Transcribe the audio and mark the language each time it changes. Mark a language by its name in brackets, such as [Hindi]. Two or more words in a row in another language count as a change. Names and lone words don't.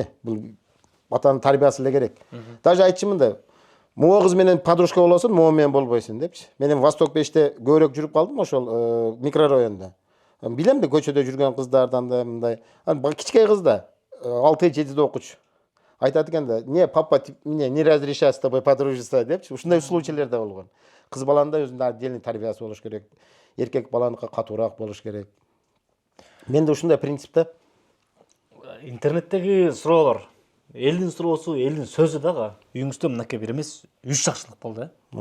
[Kyrgyz] Бул атанын тарбиясы эле керек. Даже айтчымын да, могу кыз менен подружка болосуң, могу менен болбойсуң депчи. Мен эми Восток 5те көбүрөөк жүрүп калдым ошол микрорайонда. Билем да көчөдө жүргөн кыздардан да мындай. Кичкей кыз да 6-7де окучу. Айтат экен да, [Russian] не папа мне не разрешает с тобой подружиться депчи. [Kyrgyz] Ушундай случайлар да болгон. Кыз баланын да өзүнүн отдельный тарбиясы болуш керек. Эркек баланыкы катуураак болуш керек. Менде ушундай принципте. Интернеттеги суроолор, элдин суроосу, элдин сөзү дагы үйүңүздө мынакей бир эмес 3 жакшылык болду,